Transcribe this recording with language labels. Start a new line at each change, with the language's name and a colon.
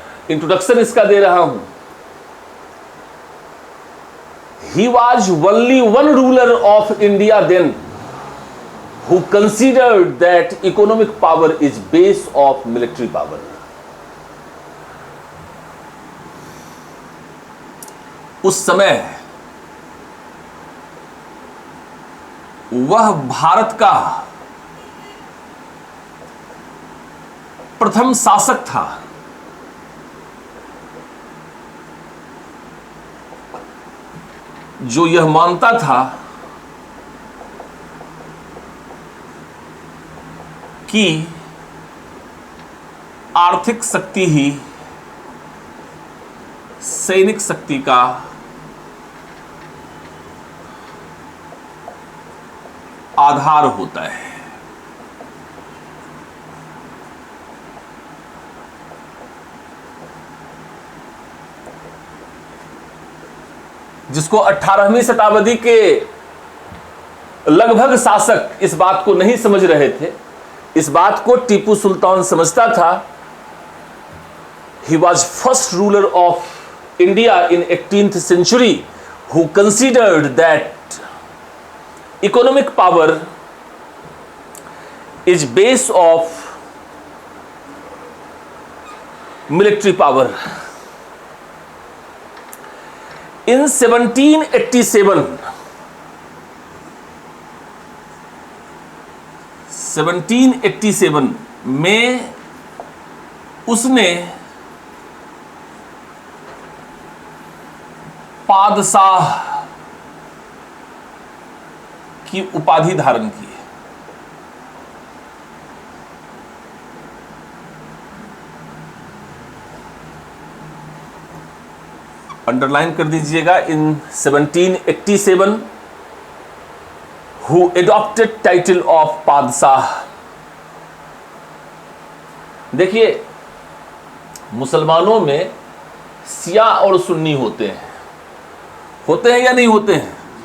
Hindi: Introduction इसका दे रहा हूं।
English: He was only one ruler of India then who considered that economic power is base of military power.
Hindi: उस समय वह भारत का प्रथम शासक था जो यह मानता था कि आर्थिक शक्ति ही सैनिक शक्ति का आधार होता है। जिसको 18वीं शताब्दी के लगभग शासक इस बात को नहीं समझ रहे थे, इस बात को टीपू सुल्तान समझता था।
English: He was first ruler of India in 18th century who considered that economic power is base of military power.
Hindi: In 1787 में उसने पादशाह की उपाधि धारण की। अंडरलाइन कर दीजिएगा।
English: In 1787 who adopted title of पादशाह।
Hindi: देखिए, मुसलमानों में शिया और सुन्नी होते हैं या नहीं होते हैं?